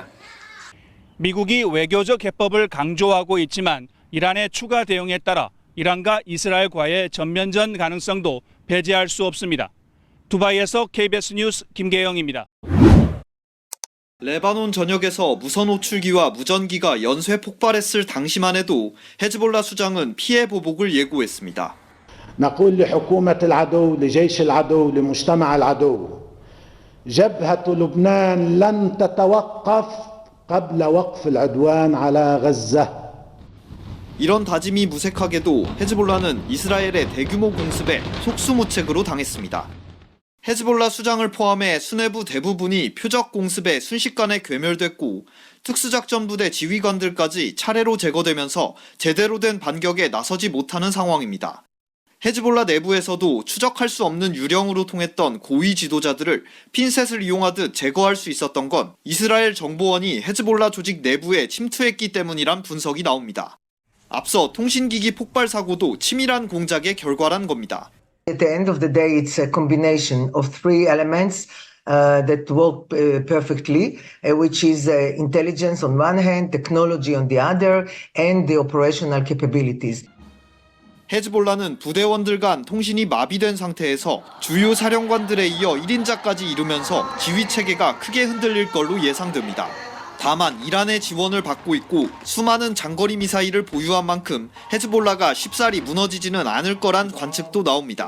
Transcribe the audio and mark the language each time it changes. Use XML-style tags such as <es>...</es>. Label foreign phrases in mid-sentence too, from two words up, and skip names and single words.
<ko>미국이 외교적 해법을 강조하고 있지만 이란의 추가 대응에 따라 이란과 이스라엘과의 전면전 가능성도 배제할 수 없습니다. 두바이에서 KBS 뉴스 김계영입니다. 레바논 전역에서 무선 호출기와 무전기가 연쇄 폭발했을 당시만 해도 헤즈볼라 수장은 피해 보복을 예고했습니다.</ko> <ar>نقول لحكومة العدو لجيش العدو لمجتمع العدو جبهة لبنان لن تتوقف قبل وقف العدوان على غزة.</ar> <ko>이런 다짐이 무색하게도 헤즈볼라는 이스라엘의 대규모 공습에 속수무책으로 당했습니다. 헤즈볼라 수장을 포함해 수뇌부 대부분이 표적 공습에 순식간에 괴멸됐고 특수작전부대 지휘관들까지 차례로 제거되면서 제대로 된 반격에 나서지 못하는 상황입니다. 헤즈볼라 내부에서도 추적할 수 없는 유령으로 통했던 고위 지도자들을 핀셋을 이용하듯 제거할 수 있었던 건 이스라엘 정보원이 헤즈볼라 조직 내부에 침투했기 때문이란 분석이 나옵니다. 앞서 통신기기 폭발 사고도 치밀한 공작의 결과란 겁니다.</ko> <en>At the end of the day, it's a combination of three elements that work perfectly, which is intelligence on one hand, technology on the other, and the operational capabilities.</en> <ko>헤즈볼라는 부대원들 간 통신이 마비된 상태에서 주요 사령관들에 이어 1인자까지 이루면서 지휘체계가 크게 흔들릴 걸로 예상됩니다. 다만 이란의 지원을 받고 있고 수많은 장거리 미사일을 보유한 만큼 헤즈볼라가 쉽사리 무너지지는 않을 거란 관측도 나옵니다.</ko>